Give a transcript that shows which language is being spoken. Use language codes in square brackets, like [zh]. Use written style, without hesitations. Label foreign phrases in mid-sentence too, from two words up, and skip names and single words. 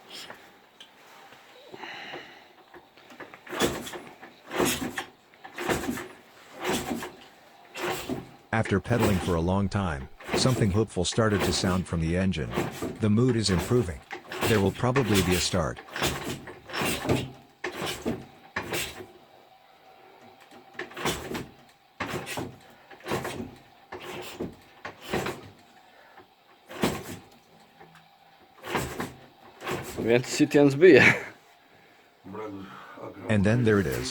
[en] After pedaling for a long time, something hopeful started to sound from the engine. The mood is improving. There will probably be a start. [lv] Viens sitiens bija. [en] And then there it is.